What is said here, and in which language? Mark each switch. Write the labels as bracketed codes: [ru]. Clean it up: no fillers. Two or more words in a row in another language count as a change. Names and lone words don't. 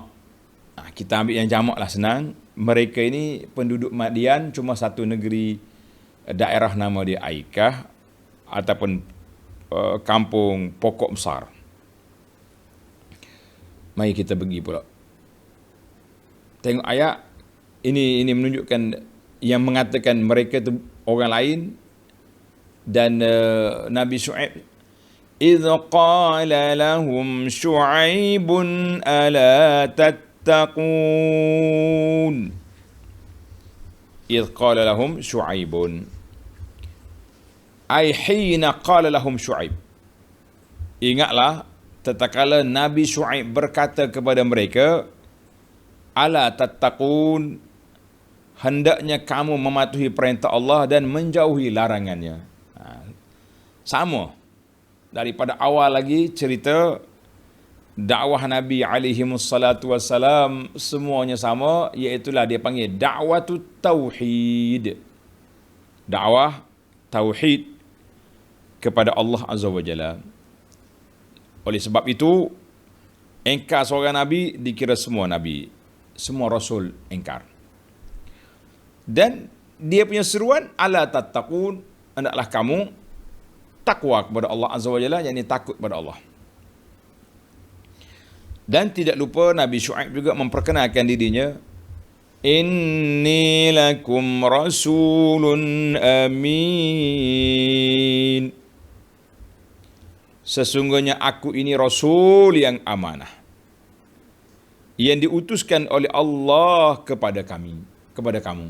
[ms] Kita ambil yang jamak lah, senang. Mereka ini penduduk Madian, cuma satu negeri, daerah nama dia Aikah, ataupun kampung pokok besar. Mari kita pergi pula. Tengok ayat ini menunjukkan yang mengatakan mereka itu orang lain. Dan Nabi Syuaib, [ar] إذ قال لهم شعيب ألا تتقون. إذ قال لهم شعيب، أي حين قال لهم شعيب. [ms] Ingatlah tatkala Nabi Syuaib berkata kepada mereka, [ar] ألا تتقون, [ms] hendaknya kamu mematuhi perintah Allah dan menjauhi larangannya. Sama daripada awal lagi cerita dakwah Nabi [ar] عليه الصلاة والسلام, [ms] semuanya sama, iaitulah dia panggil [ar] دعوة التوحيد. [ms] Dakwah tauhid kepada Allah [ar] عز وجل. [ms] Oleh sebab itu, engkar seorang Nabi dikira semua Nabi, semua Rasul engkar. Dan dia punya seruan, [ar] ألا تتقون, [ms] hendaklah kamu takwa kepada Allah [ar] عز وجل, [ms] yakni takut kepada Allah. Dan tidak lupa Nabi Syuaib juga memperkenalkan dirinya, [ar] إني لكم رسول أمين. [ms] Sesungguhnya aku ini Rasul yang amanah, yang diutuskan oleh Allah kepada kami, kepada kamu.